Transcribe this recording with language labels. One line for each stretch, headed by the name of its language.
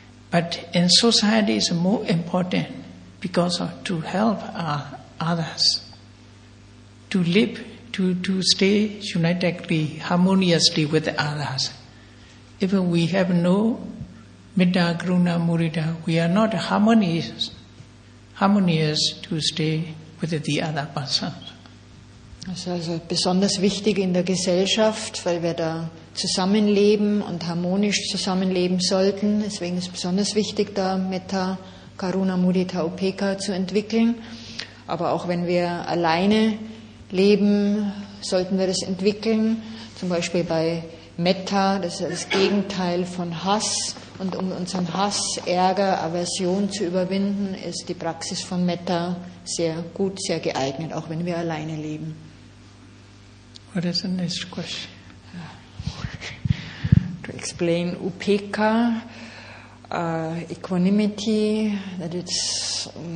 English: But in society it's more important because of to help others to live, to stay unitedly, harmoniously with others. If we have no metta, karuna, mudita, we are not harmonious to stay with the other person.
German: Das ist also besonders wichtig in der Gesellschaft, weil wir da zusammenleben und harmonisch zusammenleben sollten. Deswegen ist es besonders wichtig, da Metta, Karuna, Mudita, Upekkha zu entwickeln. Aber auch wenn wir alleine leben, sollten wir das entwickeln. Zum Beispiel bei Metta, das ist das Gegenteil von Hass. Und um unseren Hass, Ärger, Aversion zu überwinden, ist die Praxis von Metta sehr gut, sehr geeignet, auch wenn wir alleine leben.
English: What is the next question? To explain Upekkha, equanimity, that it's...